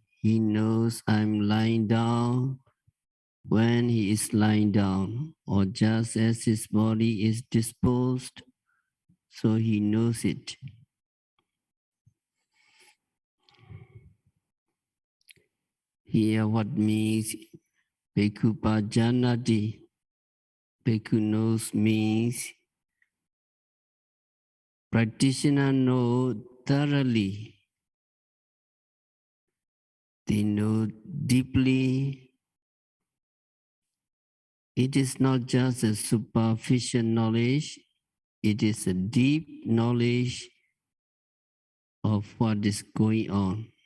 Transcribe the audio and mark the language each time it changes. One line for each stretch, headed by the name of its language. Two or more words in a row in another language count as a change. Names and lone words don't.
English: He knows I'm lying down when he is lying down, or just as his body is disposed, so he knows it. Here what means
Pali: bhikkhu pajanati.
English: Bhikkhu knows means practitioner know thoroughly. They know deeply. It is not just a superficial knowledge, it is a deep knowledge of what is going on.